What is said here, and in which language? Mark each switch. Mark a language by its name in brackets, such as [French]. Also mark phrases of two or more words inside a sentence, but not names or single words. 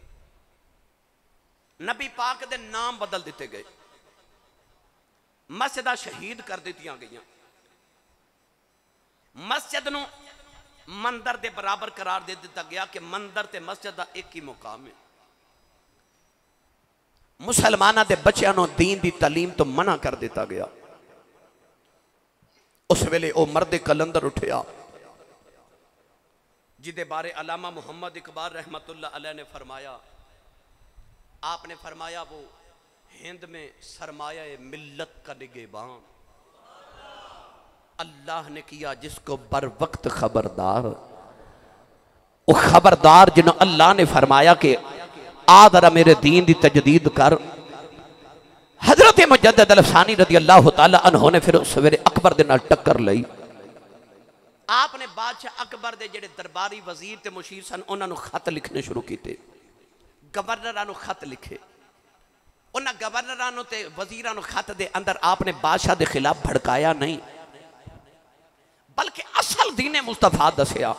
[Punjabi] نبی پاک دے نام بدل دتے گئے، مسجداں شہید کر دتیاں گئیاں، مسجد نوں مندر دے برابر قرار دے دتا گیا کہ مندر تے مسجد دا ایک ہی مقام ہے. مسلماناں دے بچوں نوں دین دی تعلیم توں منع کر دتا گیا. اس ویلے وہ مرد قلندر اٹھیا جدے بارے علامہ محمد اقبال [Arabic] رحمة الله عليه [Punjabi] نے فرمایا، آپنے فرمایا [Urdu] وہ ہند میں سرمایہ ملت کا نگہبان، اللہ نے کیا جس کو بر وقت خبردار. وہ خبردار جنہوں اللہ نے فرمایا کہ آ ذرا میرے دین کی تجدید کر. [Punjabi] حضرت مجدد لفسانی [Arabic] رضي الله تعالى عنه [Punjabi] نے پھر اس سویرے اکبر دے نال ٹکر لئی. آپنے بادشاہ اکبر دے جیہڑے درباری وزیر تے مشیر سن انہوں نے خط لکھنے شروع کیے، گورنراں نوں خط لکھے. انہوں نے گورنراں نوں تے وزیراں نوں خط دے اندر آپنے بادشاہ کے خلاف بھڑکایا نہیں، بلکہ اصل دین مصطفیٰ دسیا.